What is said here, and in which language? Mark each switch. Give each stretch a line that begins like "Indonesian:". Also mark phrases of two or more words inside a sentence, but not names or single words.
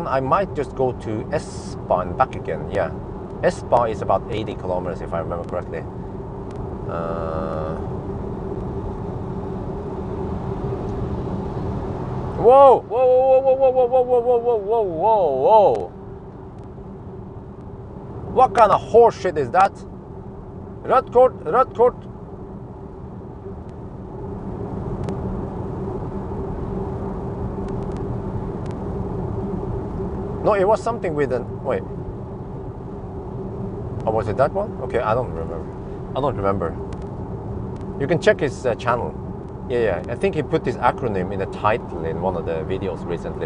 English: I might just go to Espa and back again. Yeah, Espa is about 80 kilometers if I remember correctly. Whoa, whoa, whoa, whoa, whoa, whoa, whoa, whoa, whoa, whoa, whoa, whoa. What kind of horse shit is that?
Norwegian: Rødt kort, rødt kort.
English: No, it was something with an, wait. Oh, was it that one? Okay, I don't remember. You can check his channel. Yeah, I think he put this acronym in the title in one of the videos recently.